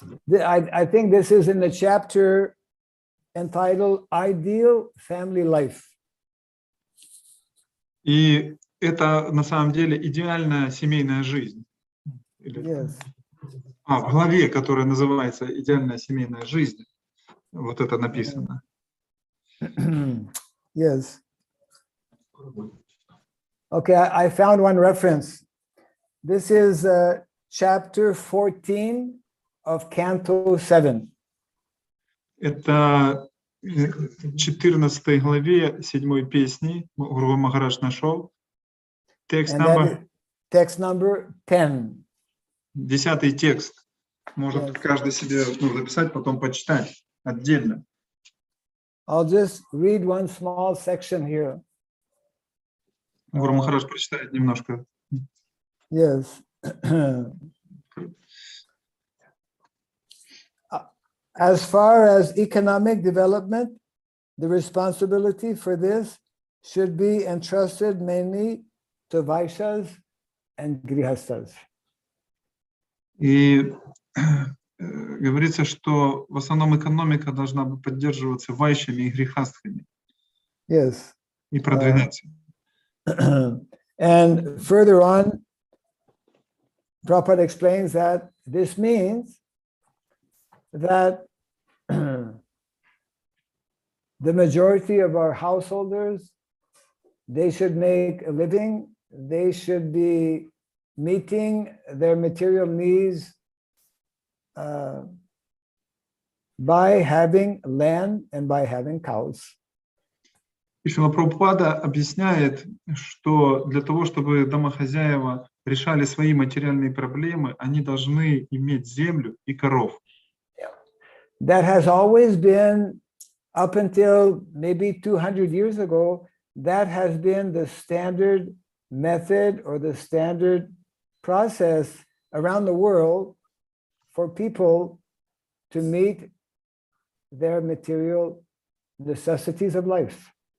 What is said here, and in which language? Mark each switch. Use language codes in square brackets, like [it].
[en] I think this is in the chapter entitled Ideal Family Life. [ru] И это на самом деле идеальная семейная жизнь. [en] Yes. [ru] В главе, которая называется «Идеальная семейная жизнь», вот это написано. [en] Yes. Okay, I found one reference. This is chapter 14 of Canto 7. [ru] Это 14 главе 7 песни Гуру Махарадж нашел. Текст номер 10. 10 текст. Может каждый себе записать, потом почитать отдельно. [en] I'll just read one small section here. [ru] Гуру Махарадж прочитает немножко. [en] Yes. As far as economic development, the responsibility for this should be entrusted mainly to Vaishyas and Grihastas. [ru] И говорится, что в основном экономика должна поддерживаться вайшами и грихастхами. [en] Yes. [ru] И продвигаться. [en] And further on, Prabhupada explains that this means that the majority of our householders, they should make a living, they should be meeting their material needs by having land and by having cows. [ru] И Шрила Прабхупада объясняет, что для того, чтобы домохозяева решали свои материальные проблемы, они должны иметь землю и коров. [en] That has always been, up until maybe 200 years ago, that has been the standard method or the standard process around the world for people to meet their material necessities of life.